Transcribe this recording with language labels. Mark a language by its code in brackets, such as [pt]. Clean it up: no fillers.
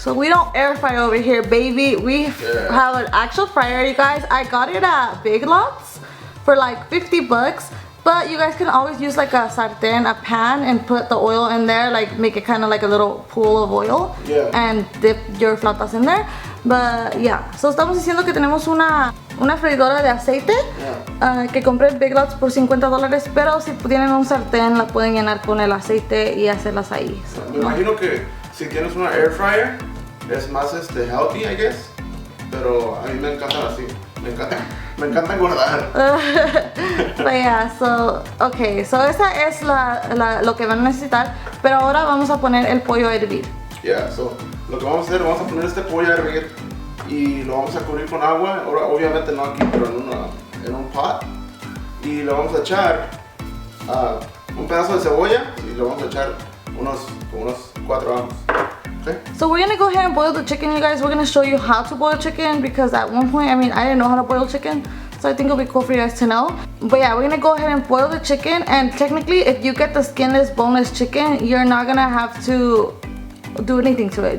[en] So we don't air fry over here, baby. We have an actual fryer, you guys. I got it at Big Lots for like 50 bucks. But you guys can always use like a sartén, a pan, and put the oil in there, like make it kind of like a little pool of oil, and dip your flautas in there. But yeah, so [es] estamos diciendo que tenemos una freidora de aceite que compré en Big Lots por $50, pero si tienen un sartén la pueden llenar con el aceite y hacerlas ahí. [en] So, [es] me imagino que si tienes una air fryer es más healthy, [en] I guess, [es] pero a mí me encantan así. Me encanta engordar. [en] But yeah, so, okay, so [es] esa es lo que van a necesitar, pero ahora vamos a poner el pollo a hervir. [en] Yeah, so [es] lo que vamos a hacer, vamos a poner este pollo a hervir y lo vamos a cubrir con agua, ahora obviamente no aquí, pero en un pot, y le vamos a echar un pedazo de cebolla y le vamos a echar unos 4 ajos. [en] Okay. So we're gonna go ahead and boil the chicken, you guys. We're gonna show you how to boil chicken because at one point, I didn't know how to boil chicken, so I think it'll be cool for you guys to know. But yeah, we're gonna go ahead and boil the chicken, and technically if you get the skinless, boneless chicken, you're not gonna have to do anything to it.